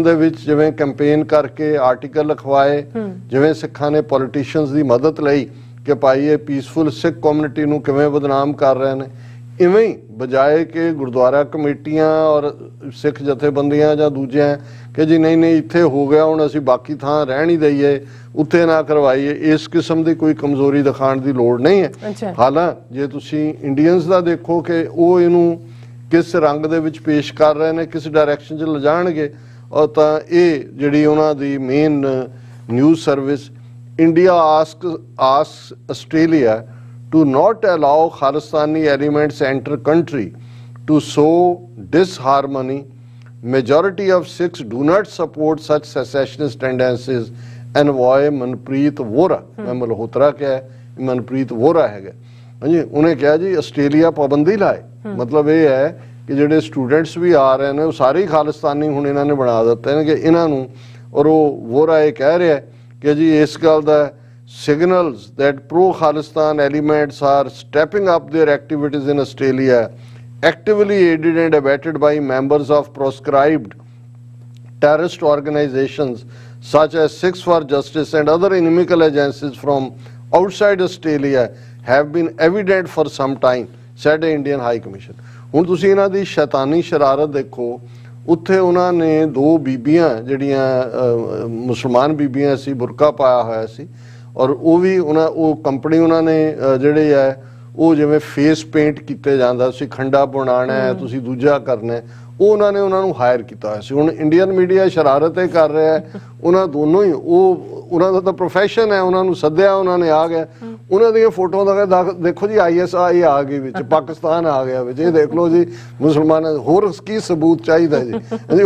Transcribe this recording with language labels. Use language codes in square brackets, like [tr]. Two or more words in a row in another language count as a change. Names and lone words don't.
[pa] ਦੇ ਵਿੱਚ ਜਿਵੇਂ ਕੈਂਪੇਨ ਕਰਕੇ ਆਰਟੀਕਲ ਲਿਖਵਾਏ, ਜਿਵੇਂ ਸਿੱਖਾਂ ਨੇ ਪੋਲੀਟੀਸ਼ੀਅਨਸ ਦੀ ਮਦਦ ਲਈ ਕਿ ਭਾਈ ਇਹ [en] peaceful Sikh community [pa] ਨੂੰ ਕਿਵੇਂ ਬਦਨਾਮ ਕਰ ਰਹੇ ਨੇ, ਇਵੇਂ ਹੀ ਬਜਾਏ ਕਿ ਗੁਰਦੁਆਰਾ ਕਮੇਟੀਆਂ ਔਰ ਸਿੱਖ ਜਥੇਬੰਦੀਆਂ ਜਾਂ ਦੂਜਿਆਂ ਕਿ ਜੀ ਨਹੀਂ ਇੱਥੇ ਹੋ ਗਿਆ ਹੁਣ ਅਸੀਂ ਬਾਕੀ ਥਾਂ ਰਹਿਣ ਹੀ ਦਈਏ, ਉੱਥੇ ਨਾ ਕਰਵਾਈਏ, ਇਸ ਕਿਸਮ ਦੀ ਕੋਈ ਕਮਜ਼ੋਰੀ ਦਿਖਾਉਣ ਦੀ ਲੋੜ ਨਹੀਂ ਹੈ। ਹਾਲਾਂਕਿ ਜੇ ਤੁਸੀਂ ਇੰਡੀਅਨਸ ਦਾ ਦੇਖੋ ਕਿ ਉਹ ਇਹਨੂੰ ਕਿਸ ਰੰਗ ਦੇ ਵਿੱਚ ਪੇਸ਼ ਕਰ ਰਹੇ ਨੇ, ਕਿਸ ਡਾਇਰੈਕਸ਼ਨ 'ਚ ਲਿਜਾਣਗੇ, ਔਰ ਤਾਂ ਇਹ ਜਿਹੜੀ ਉਹਨਾਂ ਦੀ [en] main news service India asks Australia to not allow Khalistani elements enter country to sow disharmony. Majority of Sikhs do not support such secessionist tendencies. Envoy Manpreet Vohra, [hi] मैं मल्होत्रा क्या है, [pa] ਮਨਪ੍ਰੀਤ ਵੋਹਰਾ ਹੈਗਾ ਹਾਂਜੀ ਉਹਨੇ ਕਿਹਾ ਜੀ ਆਸਟ੍ਰੇਲੀਆ ਪਾਬੰਦੀ ਲਾਏ ਮਤਲਬ ਇਹ ਹੈ ਕਿ ਜਿਹੜੇ ਸਟੂਡੈਂਟਸ ਵੀ ਆ ਰਹੇ ਨੇ ਉਹ ਸਾਰੇ ਹੀ ਖਾਲਿਸਤਾਨੀ ਹੁਣ ਇਹਨਾਂ ਨੇ ਬਣਾ ਦਿੱਤੇ ਨੇ ਕਿ ਇਹਨਾਂ ਨੂੰ ਔਰ ਉਹ ਵੋਹਰਾ ਇਹ ਕਹਿ ਰਿਹਾ ਕਿ ਜੀ ਇਸ ਗੱਲ ਦਾ [en] signals that pro-Khalistan elements are stepping up their activities in Australia, actively aided and abetted by members of proscribed terrorist organizations such as Sikhs for Justice and other inimical agencies from outside Australia have been evident for some time, said the Indian High Commission. [pa] ਹੁਣ ਤੁਸੀਂ ਇਹਨਾਂ ਦੀ ਸ਼ੈਤਾਨੀ ਸ਼ਰਾਰਤ ਦੇਖੋ ਉੱਥੇ ਉਹਨਾਂ ਨੇ ਦੋ ਬੀਬੀਆਂ ਜਿਹੜੀਆਂ ਮੁਸਲਮਾਨ ਬੀਬੀਆਂ ਸੀ ਬੁਰਕਾ ਪਾਇਆ ਹੋਇਆ ਸੀ ਔਰ ਉਹ ਵੀ ਉਹ ਕੰਪਨੀ ਉਹਨਾਂ ਨੇ ਜਿਹੜੇ ਹੈ ਉਹ ਜਿਵੇਂ ਫੇਸ ਪੇਂਟ ਕੀਤੇ ਜਾਂਦਾ ਸੀ ਖੰਡਾ ਬਣਾਉਣਾ ਹੈ ਤੁਸੀਂ ਦੂਜਾ ਕਰਨਾ ਹੈ ਉਹ ਉਹਨਾਂ ਨੇ ਉਹਨਾਂ ਨੂੰ ਹਾਇਰ ਕੀਤਾ ਹੋਇਆ ਸੀ ਹੁਣ ਇੰਡੀਅਨ ਮੀਡੀਆ ਸ਼ਰਾਰਤ ਇਹ ਕਰ ਰਿਹਾ ਹੈ ਉਹਨਾਂ ਦੋਨੋਂ ਹੀ ਉਹਨਾਂ ਦਾ ਤਾਂ ਪ੍ਰੋਫੈਸ਼ਨ ਹੈ ਉਹਨਾਂ ਨੂੰ ਸੱਦਿਆ ਉਹਨਾਂ ਨੇ ਆ ਗਿਆ ਉਹਨਾਂ ਦੀਆਂ ਫੋਟੋਆਂ ਦਾ ਦੇਖੋ ਜੀ ISI ਆ ਗਈ ਵਿੱਚ ਪਾਕਿਸਤਾਨ ਆ ਗਿਆ ਵਿੱਚ ਇਹ ਦੇਖ ਲਓ ਜੀ ਮੁਸਲਮਾਨਾਂ ਹੋਰ ਕੀ ਸਬੂਤ ਚਾਹੀਦਾ ਜੀ